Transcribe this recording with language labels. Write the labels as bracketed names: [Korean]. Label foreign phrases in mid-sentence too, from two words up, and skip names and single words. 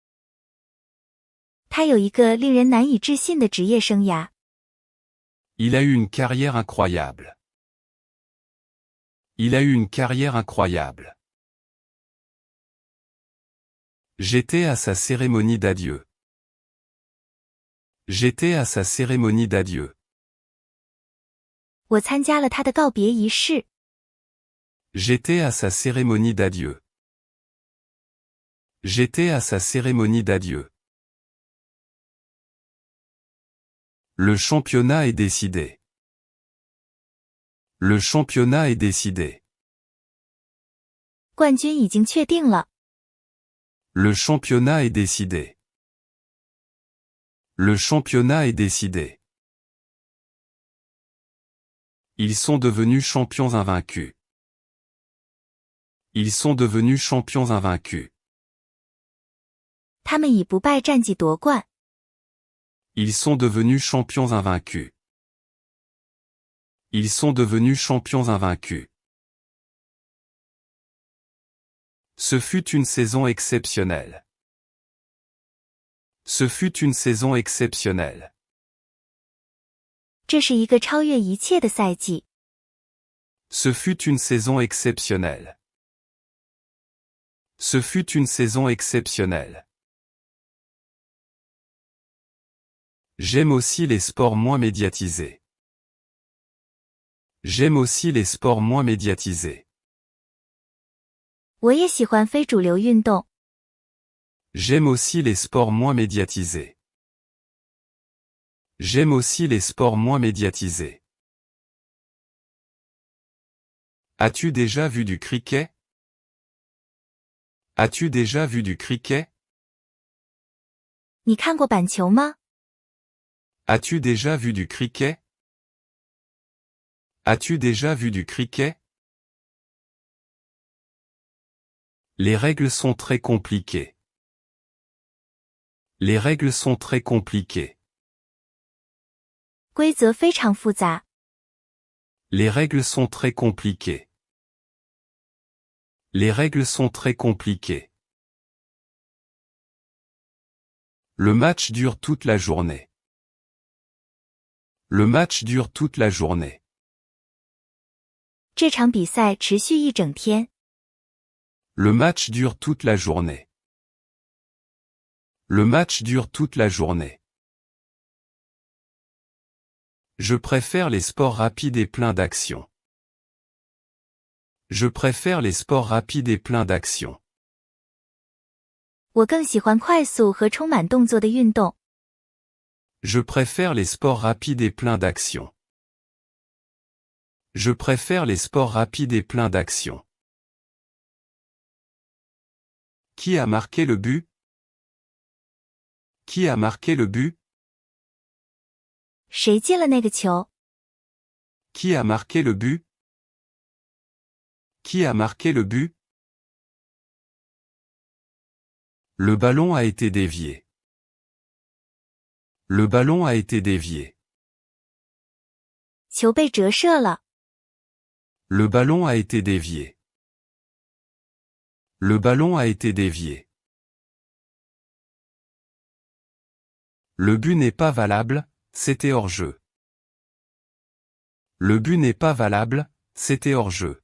[Chinese] 他有一个令人难以置信的职业生涯。 [French] Il a eu une carrière incroyable. Il a eu une carrière incroyable. J'étais à sa cérémonie d'adieu. J'étais à sa cérémonie d'adieu. [Chinese] 我参加了他的告别仪式。 [French] J'étais à sa cérémonie d'adieu. J'étais à sa cérémonie d'adieu. Le championnat est décidé. Le championnat est décidé. [Chinese] 冠军已经确定了。 [French] Le championnat est décidé. Le championnat est décidé. Ils sont devenus champions invaincus. Ils sont devenus champions invaincus. [Chinese] 他们以不败战绩夺冠。 [French] Ils sont devenus champions invaincus. Ils sont devenus champions invaincus. Ce fut une saison exceptionnelle. Ce fut une saison exceptionnelle. [Chinese] 这是一个超越一切的赛季。 [French] Ce fut une saison exceptionnelle. Ce fut une saison exceptionnelle. J'aime aussi les sports moins médiatisés. J'aime aussi les sports moins médiatisés. [Chinese] 我也喜欢非主流运动。 [French] J'aime aussi les sports moins médiatisés. J'aime aussi les sports moins médiatisés. As-tu déjà vu du cricket? As-tu déjà vu du cricket? [Chinese] 你看过板球吗？ [French] As-tu déjà vu du cricket? As-tu déjà vu du cricket? Les règles sont très compliquées. Les règles sont très compliquées. [Chinese] 规则非常复杂。 [French] Les règles sont très compliquées. Les règles sont très compliquées. Le match dure toute la journée. Le match dure toute la journée. [Chinese] 这场比赛持续一整天。 [French] Le match dure toute la journée. Le match dure toute la journée. Je préfère les sports rapides et pleins d'action. Je préfère les sports rapides et pleins d'action. [Chinese] 我更喜欢快速和充满动作的运动。 [French] Je préfère les sports rapides et pleins d'action. Je préfère les sports rapides et pleins d'action. Qui a marqué le but? Qui a marqué le but? [Chinese] 谁进了那个球？ [French] Qui a marqué le but? Qui a marqué le but? Le ballon a été dévié. Le ballon a été dévié. [Chinese] 球被折射了。 [French] Le ballon a été dévié. Le ballon a été dévié. Le but n'est pas valable, c'était hors-jeu. Le but n'est pas valable, c'était hors-jeu.